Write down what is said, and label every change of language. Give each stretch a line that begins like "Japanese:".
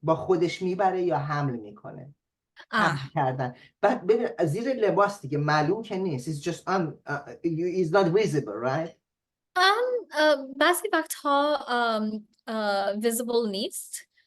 Persian: با خودش میبره یا حمل میکنه. حمل کردن. بعد ببین زیر لباس دیگه معلوم که نیست.
English: It's just it's not visible, right?
Persian: بعضی وقتها visible نیست